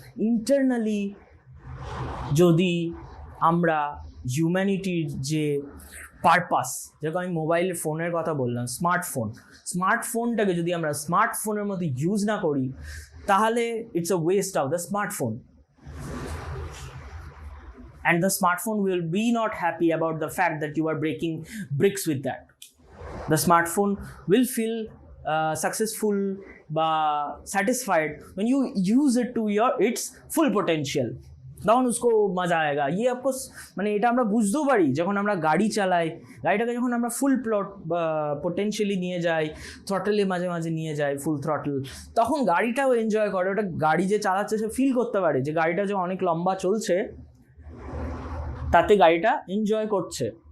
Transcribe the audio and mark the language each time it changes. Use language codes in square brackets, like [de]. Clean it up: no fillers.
[bn] Internally যদি আমরা হিউম্যানিটির যে পারপাস, যেরকম আমি মোবাইল ফোনের কথা বললাম, স্মার্টফোনটাকে যদি আমরা স্মার্টফোনের মতো ইউজ না করি, তাহলে [en] It's a waste of the smartphone. And the smartphone will be not happy about the fact that you are breaking bricks with that. The smartphone will feel successful বা satisfied when you use it to its full potential. [bn] তখন [hi] उसको মজা আয়েগা। ये आपको [bn] মানে এটা আমরা বুঝতেও পারি যখন আমরা গাড়ি চালাই, গাড়িটাকে যখন আমরা ফুল পোটেনশিয়ালি নিয়ে যাই, থ্রটলে মাঝে মাঝে নিয়ে যাই, ফুল থ্রটল, তখন গাড়িটাও এনজয় করে। ওটা গাড়ি যে চালাচ্ছে সে ফিল করতে পারে যে গাড়িটা যে অনেক লম্বা চলছে, তাতে গাড়িটা এনজয় করছে।